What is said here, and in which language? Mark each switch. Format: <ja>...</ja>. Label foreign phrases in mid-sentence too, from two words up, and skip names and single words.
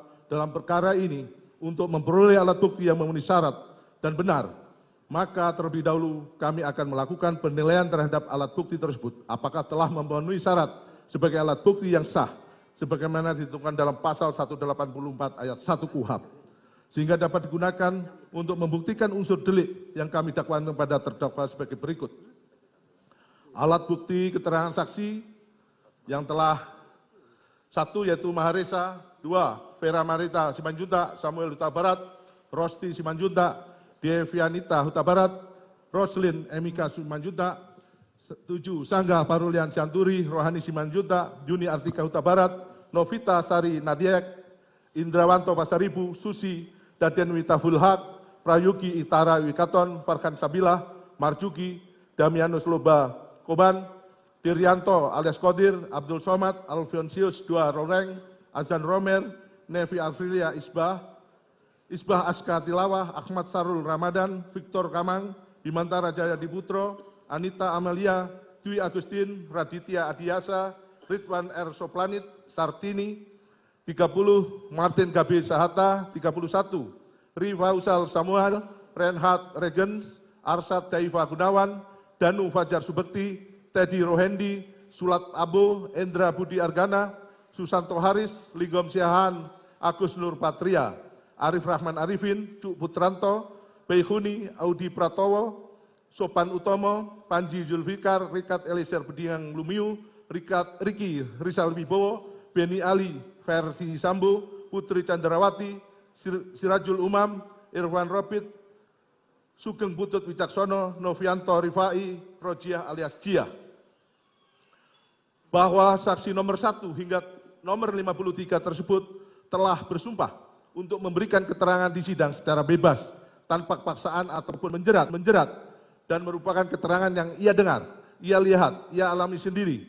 <id>dalam perkara ini untuk memperoleh alat bukti yang memenuhi syarat dan benar, maka terlebih dahulu kami akan melakukan penilaian terhadap alat bukti tersebut apakah telah memenuhi syarat sebagai alat bukti yang sah sebagaimana ditentukan dalam pasal 184 ayat 1 KUHP sehingga dapat digunakan untuk membuktikan unsur delik yang kami dakwakan kepada terdakwa sebagai berikut. Alat bukti keterangan saksi yang telah 1 yaitu Maharesa, 2 Vera Marita Simanjuntak, Samuel Huta Barat, Rosti Simanjuntak, Devianita Huta Barat, Roslin Emika Simanjuntak, 7 Sangga Parulian Sianturi, Rohani Simanjuntak, Juni Artika Huta Barat, Novita Sari Nadiek, Indrawanto Pasaribu, Susi Daden Witaful-Haq, Prayugi Itara Wikaton, Farhan Sabilah, Marjuki, Damianus Loba Koban, Diryanto alias Kodir, Abdul Somad, Alfonsius Dua Roreng, Azan Romer, Nevi Alfrilia Isbah Aska Tilawah, Ahmad Sarul Ramadan, Victor Kamang, Bimantara Jaya Diputro, Anita Amalia, Dwi Agustin, Raditya Adiasa, Ridwan R. Soplanit, Sartini, 30 Martin Gabi Sahata, 31 Rifausal Samuel, Reinhard Regens, Arsad Daifa Gunawan, Danu Fajar Subekti, Teddy Rohendi, Sulat Abo, Endra Budi Argana, Susanto Haris, Ligom Siahan, Agus Nur Patria, Arif Rahman Arifin, Cuk Putranto, Beihuni, Audi Pratowo, Sopan Utomo, Panji Zulfikar, Rikat Elisir Budiang Lumiu, Riki Rizal Wibowo, Beni Ali, Versi Sambo, Putri Chandrawati, Sirajul Umam, Irwan Robit, Sugeng Putut Wicaksono, Novianto Rifai, Rojiah alias Jia. Bahwa saksi nomor 1 hingga nomor 53 tersebut telah bersumpah untuk memberikan keterangan di sidang secara bebas, tanpa paksaan ataupun menjerat, dan merupakan keterangan yang ia dengar, ia lihat, ia alami sendiri.</id>